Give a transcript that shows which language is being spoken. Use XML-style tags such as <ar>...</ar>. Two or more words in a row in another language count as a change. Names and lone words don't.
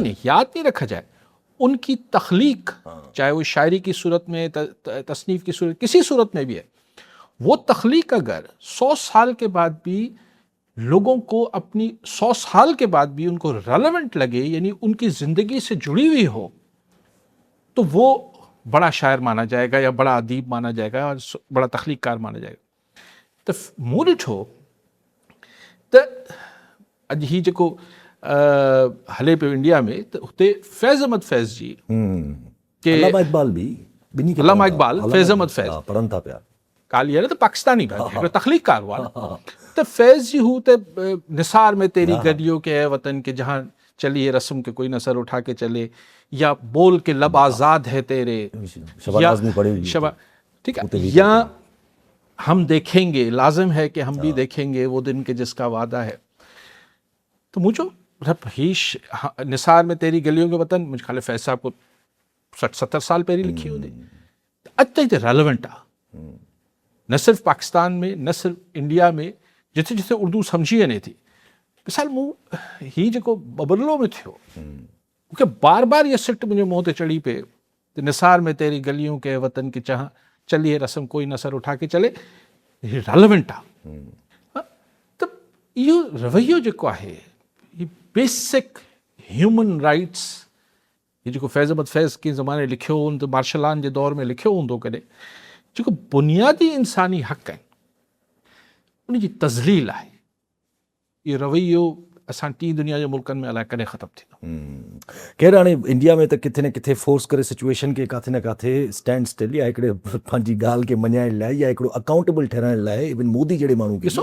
<ur>نہیں یاد نہیں رکھا جائے، ان کی تخلیق، چاہے وہ شاعری کی صورت میں، تصنیف کی صورت، کسی صورت میں بھی ہے، وہ تخلیق اگر 100 سال کے بعد بھی لوگوں کو اپنی 100 سال کے بعد بھی ان کو ریلیونٹ لگے، یعنی ان کی زندگی سے جڑی ہوئی ہو، تو وہ بڑا شاعر مانا جائے گا یا بڑا ادیب مانا جائے گا اور بڑا تخلیق کار مانا جائے گا.</ur> <sd>तो मूं ॾिठो त अॼु ही जेको हले पियो इंडिया में, त हुते फैज़ अहमद फैज़ जी के अल्लामा इक़बाल बि, अल्लामा इक़बाल, फैज़ अहमद फैज़ पढ़नि था पिया, काली आहे न, त पाकिस्तानी हिकिड़ो तख्लीक़कार हुआ त फैज़ जी हू त</sd> <ur>نثار میں تیری گلیوں کے وطن کے جہاں چلی ہے رسم کے کوئی نہ سر اٹھا کے چلے، یا بول کے لب آزاد ہے تیرے، یا ٹھیک ہے، یا ہم دیکھیں گے، لازم ہے کہ ہم بھی دیکھیں گے وہ دن کے جس کا وعدہ ہے. تو مجھے نثار میں تیری گلیوں کے وطن، مجھے خیال فیض صاحب کو 60-70 سال پہلے لکھی ہوتی,</ur> <sd>अॼु ताईं त रेलेवेंट आहे, न सिर्फ पाकिस्तान में, न सिर्फ इंडिया में, जिथे जिथे उर्दू समझी वञे थी। मिसाल मूं ही जेको बबरलो में थियो, मूंखे बार बार इहा सिट मुंहिंजे मुंहं ते चढ़ी पए त</sd> <ur>نثار میں تیری گلیوں کے وطن کے جہاں چلی ہے رسم کوئی نہ سر اٹھا کے چلے,</ur> <sd>रेलेवेंट आहे। त इहो रवैयो जेको आहे, ये</sd> <en>basic human rights,</en> <sd>ये जेको फैज़ अहमद फैज़ के ज़माने लिखियो हूंदो, मार्शलान जे दौर में लिखियो हूंदो कॾहिं, जेको बुनियादी इंसानी हक़ आहिनि, उनजी तज़लील आहे, इहो रवैयो असां टी दुनिया जे मुल्कनि में अलाए कॾहिं ख़तमु थींदो। ख़ैर हाणे इंडिया में त किथे न किथे फोर्स करे सिचुएशन खे किथे न किथे</sd> <en>stand still</en> <sd>या हिकिड़े पंहिंजी ॻाल्हि खे मञाइण लाइ या हिकिड़ो अकाउंटेबल ठहिराइण लाइ इवन मोदी जहिड़े माण्हू खे</sd>